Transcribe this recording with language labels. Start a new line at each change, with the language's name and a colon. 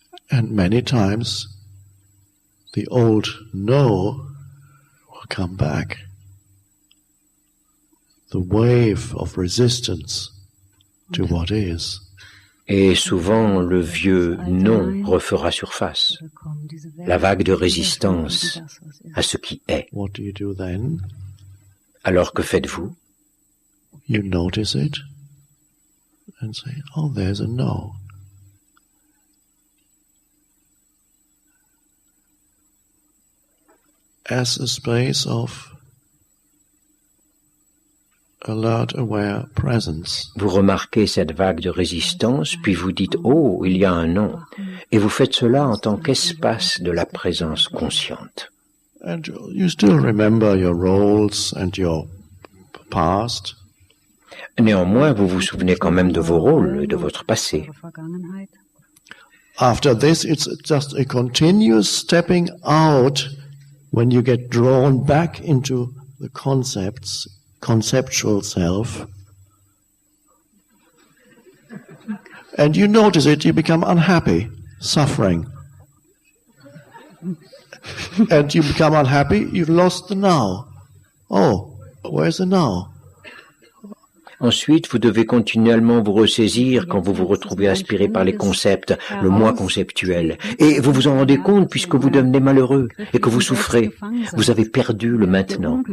English: And many times the old no will come back. The wave of resistance to what is.
French: Et souvent, le vieux non refera surface. La vague de résistance à ce qui est.
English: What do you do then?
French: Alors que faites-vous?
English: You notice it and say, oh, there's a no. As a space of alert, aware presence.
French: Vous remarquez cette vague de résistance, puis vous dites « Oh, il y a un non ». Et vous faites cela en tant qu'espace de la présence consciente.
English: And you still remember your roles and your past.
French: Néanmoins, vous vous souvenez quand même de vos rôles et de votre passé.
English: After this, it's just a continuous stepping out when you get drawn back into the conceptual self. And you notice it, you become unhappy, suffering. And you become unhappy, you've lost the now. Oh, where's the now?
French: Ensuite, vous devez continuellement vous ressaisir quand vous vous retrouvez aspiré par les concepts, le moi conceptuel. Et vous vous en rendez compte puisque vous devenez malheureux et que vous souffrez. Vous avez perdu le maintenant.